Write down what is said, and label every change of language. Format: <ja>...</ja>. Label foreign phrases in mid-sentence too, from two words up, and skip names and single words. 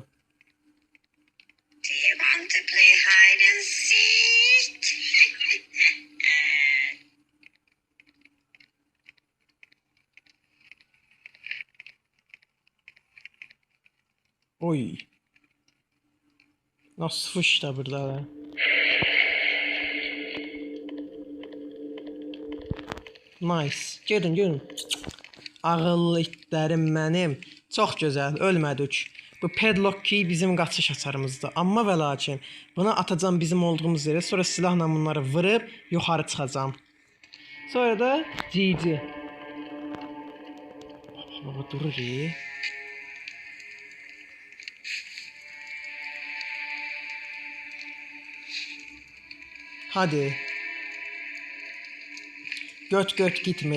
<en>Do you want to play hide and seek? Oy.</en> <tr>Nasıl fış da burada da.</tr> <az>Nice. Görün. Ağıllı itlərim mənim. Çox gözəl, ölmədik. Bu</az> <en>padlock key</en> <az>bizim qaçış açarımızdır. Amma və lakin buna atacağım bizim olduğumuz yerə. Sonra silahla bunları vurub yuxarı çıxacağım. Sonra da GG. Baba durur. Hadi.</az> <tr>Göt gitme.</tr>